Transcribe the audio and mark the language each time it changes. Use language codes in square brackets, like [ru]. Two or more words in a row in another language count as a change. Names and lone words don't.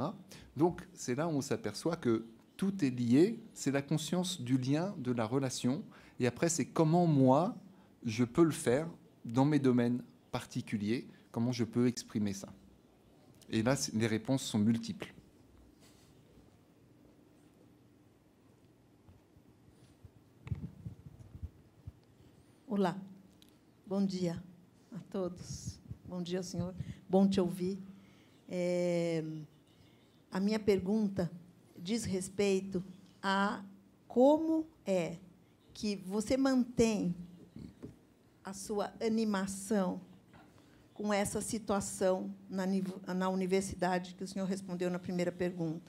[fr] Donc c'est là où on s'aperçoit que tout est lié, c'est la conscience du lien, de la relation, et après c'est comment moi je peux le faire dans mes domaines particuliers, comment je peux exprimer ça. Et là, les réponses sont multiples. [pt] Olá, bom dia a todos. Bom dia, senhor. Bom te ouvir. A minha pergunta diz respeito a como é que você mantém a sua animação com essa situação na universidade, que o senhor respondeu na primeira pergunta.